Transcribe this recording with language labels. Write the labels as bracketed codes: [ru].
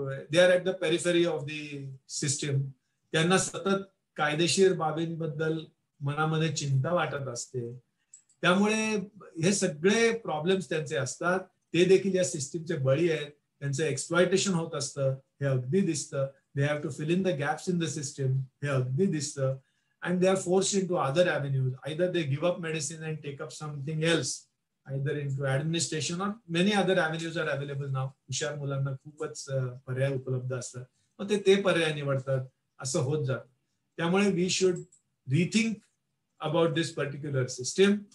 [en] They are at the periphery of the system. [mr] त्यांना सतत कायदेशीर बाबींबद्दल मनामध्ये चिंता वाटत असते. त्यामुळे हे सगळे प्रॉब्लेम्स त्यांचे असतात. ते देखील या सिस्टीमचे बळी आहेत. त्यांचं एक्सप्लॉयटेशन होत असतं, हे अगदी दिसतं. [en] they have to fill in the gaps in the system, [mr] हे अगदी दिसतं. [en] And they are forced into other avenues. Either they give up medicine and take up something else, either into administration or many other avenues are available now. [mr] हुशार मुलांना खूपच पर्याय उपलब्ध असतात, मग ते पर्याय निवडतात. असं होत जातं. त्यामुळे [en] we should rethink about this particular system.